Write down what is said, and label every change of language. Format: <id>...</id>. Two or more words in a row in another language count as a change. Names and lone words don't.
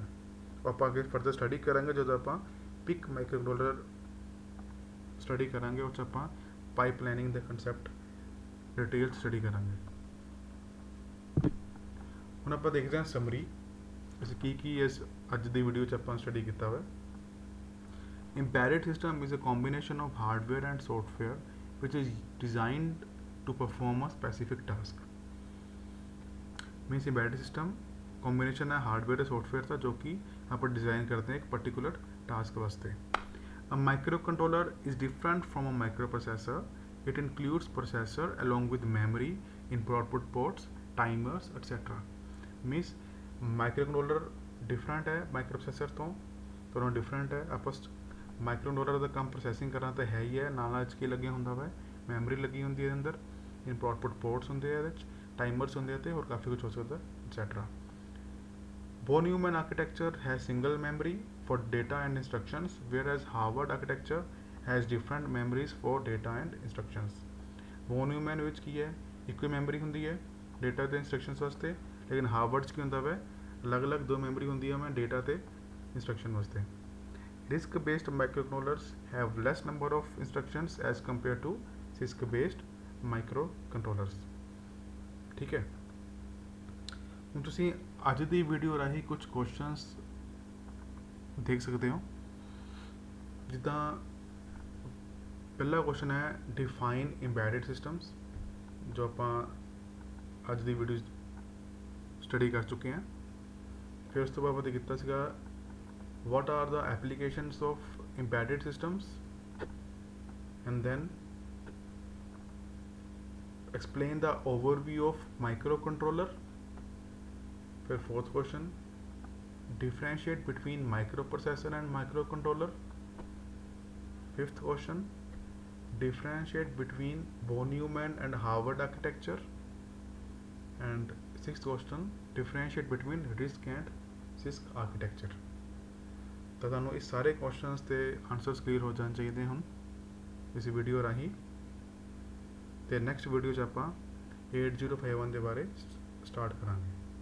<pa>ਆਪਾਂ ਅੱਗੇ</pa> <en>further study</en> <pa>ਕਰਾਂਗੇ ਜਦੋਂ ਆਪਾਂ PIC ਮਾਈਕਰੋ ਕੰਟਰੋਲਰ ਸਟੱਡੀ ਕਰਾਂਗੇ ਉਹ 'ਚ ਆਪਾਂ ਪਾਈਪਲਾਈਨਿੰਗ ਦਾ</pa> <en>concept detail study</en> <pa>ਕਰਾਂਗੇ। ਹੁਣ ਆਪਾਂ ਦੇਖਦੇ ਹਾਂ ਸਮਰੀ ਅਸੀਂ ਕੀ ਇਸ ਅੱਜ ਦੀ ਵੀਡੀਓ 'ਚ ਆਪਾਂ ਸਟੱਡੀ ਕੀਤਾ ਵਾ।</pa> <en>Embedded system is a combination of hardware and software which is designed to perform a specific task. Means embedded system combination</en> <hi>है हार्डवेयर और सॉफ्टवेयर का जो कि आप डिज़ाइन करते हैं एक</hi> <en>particular task</en> <hi>वास्ते।</hi> <en>A microcontroller is different from a microprocessor. It includes processor along with memory, input-output ports, timers, etc. Means microcontroller different</en> <hi>है microprocessor तो दोनों different है।</hi> <pa>आपस ਮਾਈਕਰੋ ਕੰਟਰੋਲਰ ਦਾ ਕੰਮ ਪ੍ਰੋਸੈਸਿੰਗ ਕਰਨਾ ਤਾਂ ਹੈ ਹੀ ਹੈ, ਨਾਲ ਕੀ ਲੱਗਿਆ ਹੁੰਦਾ ਵਾ? ਮੈਮਰੀ ਲੱਗੀ ਹੁੰਦੀ ਹੈ ਇਹਦੇ ਅੰਦਰ,</pa> <en>input output ports</en> <pa>ਹੁੰਦੇ ਆ ਇਹਦੇ 'ਚ, ਟਾਈਮਰਸ ਹੁੰਦੇ ਆ ਤੇ ਹੋਰ ਕਾਫੀ ਕੁਝ ਹੋ ਸਕਦਾ ਐਟਸੈਟਰਾ।</pa> <en>von Neumann architecture has single memory for data and instructions whereas Harvard architecture has different memories for data and instructions.</en> <pa>von Neumann ਵਿੱਚ ਕੀ ਹੈ? ਇੱਕੋ ਹੀ ਮੈਮਰੀ ਹੁੰਦੀ ਹੈ ਡੇਟਾ ਤੇ ਇੰਸਟਰਕਸ਼ਨਸ ਵਾਸਤੇ, ਲੇਕਿਨ ਹਾਰਵਰਡ 'ਚ ਕੀ ਹੁੰਦਾ ਵਾ? ਅਲੱਗ-ਅਲੱਗ ਦੋ ਮੈਮਰੀ ਹੁੰਦੀਆਂ ਵਾ ਡੇਟਾ ਤੇ ਇੰਸਟਰਕਸ਼ਨ ਵਾਸਤੇ।</pa> <en>RISC-based microcontrollers have less number of instructions as compared to CISC-based microcontrollers.</en> <hi>ठीक है।</hi> <pa>ਹੁਣ ਤੁਸੀਂ ਅੱਜ ਦੀ ਵੀਡੀਓ ਰਾਹੀਂ ਕੁਝ ਕੁਐਸਚਨਸ ਦੇਖ ਸਕਦੇ ਹੋ। ਜਿੱਦਾਂ ਪਹਿਲਾ ਕੁਐਸਚਨ ਹੈ</pa> <en>define embedded systems,</en> <pa>ਜੋ ਆਪਾਂ ਅੱਜ ਦੀ ਵੀਡੀਓ ਸਟੱਡੀ ਕਰ ਚੁੱਕੇ ਹਾਂ। ਫਿਰ ਉਸ ਤੋਂ ਬਾਅਦ ਆਪਾਂ ਕੀਤਾ ਸੀਗਾ</pa> <en>what are the applications of embedded systems, and then explain the overview of microcontroller. फिर fourth question differentiate between microprocessor and microcontroller. fifth question differentiate between von Neumann and Harvard architecture, and sixth question differentiate between RISC and CISC architecture।</en> <pa>ਤਾਂ ਤੁਹਾਨੂੰ ਇਹ ਸਾਰੇ ਕੁਐਸਚਨਸ ਤੇ ਆਨਸਰਸ ਕਲੀਅਰ ਹੋ ਜਾਣੇ ਚਾਹੀਦੇ ਹੁਣ ਇਸ ਵੀਡੀਓ ਰਾਹੀਂ। ਤੇ</pa> <en>next video</en> <pa>'ਚ ਆਪਾਂ 8051 ਦੇ ਬਾਰੇ ਸਟਾਰਟ ਕਰਾਂਗੇ।</pa>